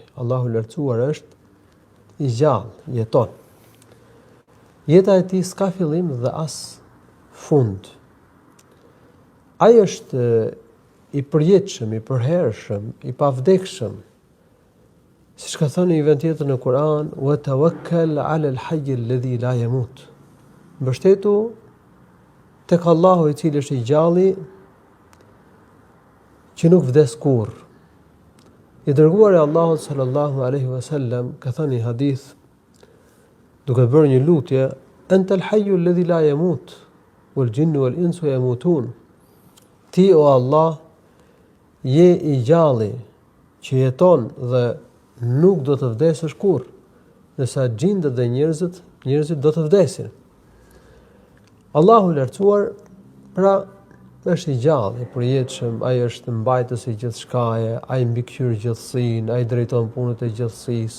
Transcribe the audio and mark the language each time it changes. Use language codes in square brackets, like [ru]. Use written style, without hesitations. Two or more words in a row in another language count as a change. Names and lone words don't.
[sq] Allahu i lartësuar është i gjallë, jeton. Jeta e tij s'ka fillim dhe as fund. Ai është i përjetshëm, i përhershëm, i pavdekshëm. Siç ka thënë një vend tjetër në Kur'an, [ar] "وتوكل على الحي الذي لا يموت." [sq] Mbështetu tek Allahu i cili është i gjalli, që nuk vdes kurrë. I dërguari i Allahut [ar] صلى الله عليه وسلم [sq] ka thënë një hadith, duke bërë një lutje, [ar] "أنت الحي الذي لا يموت والجن والإنس يموتون." [sq] Ti o Allah je i gjalli që jeton dhe nuk do të vdesësh kurrë, ndërsa gjindet dhe njerëzit do të vdesin. Allahu i lartësuar pra është i gjallë, i përjetshëm, ai është mbajtësi i gjithçkaje, ai mbikëqyr gjithësinë, ai drejton punët e gjithësisë.